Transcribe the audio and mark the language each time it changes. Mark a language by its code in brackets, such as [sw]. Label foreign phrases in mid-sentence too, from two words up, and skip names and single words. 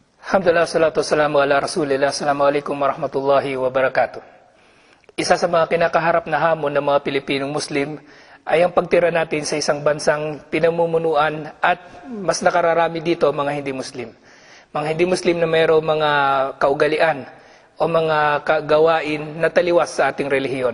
[ar] الحمد لله، الصلاة والسلام على رسول الله. السلام عليكم ورحمة الله وبركاته. [tl] Isa sa mga kinakaharap na hamon ng mga Pilipinong Muslim ay ang pagtira natin sa isang bansang pinamumunuan at mas nakararami dito mga hindi Muslim. Mga hindi Muslim na mayroong mga kaugalian o mga gawain na taliwas sa ating relihiyon.